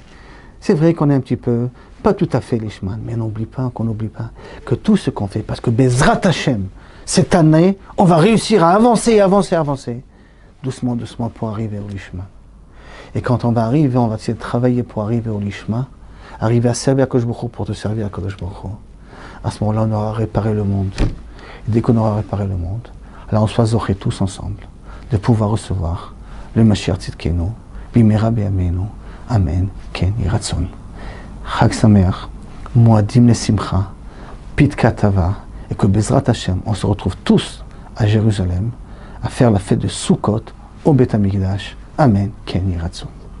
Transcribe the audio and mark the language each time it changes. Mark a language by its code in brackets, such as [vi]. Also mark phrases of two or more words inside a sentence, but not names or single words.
[fr] C'est vrai qu'on est un petit peu, pas tout à fait l'Ishman, mais n'oublie pas que tout ce qu'on fait, parce que [he] בעזרת השם, [fr] cette année, on va réussir à avancer, doucement, doucement pour arriver au Lishma. Et quand on va arriver, on va essayer de travailler pour arriver au Lishma, arriver à servir à [he] הקדוש ברוך הוא [fr] pour te servir à [he] הקדוש ברוך הוא. [fr] À ce moment-là, on aura réparé le monde. Et dès qu'on aura réparé le monde, alors on soit zoché tous ensemble de pouvoir recevoir le [he] משיח צדקנו במהרה בימינו אמן כן יהי רצון. חג שמח מועדים לשמחה פתקא טבא, [fr] et que [he] בעזרת השם, [fr] on se retrouve tous à Jérusalem à faire la fête de Sukkot au [he] בית המקדש. אמן כן יהי רצון.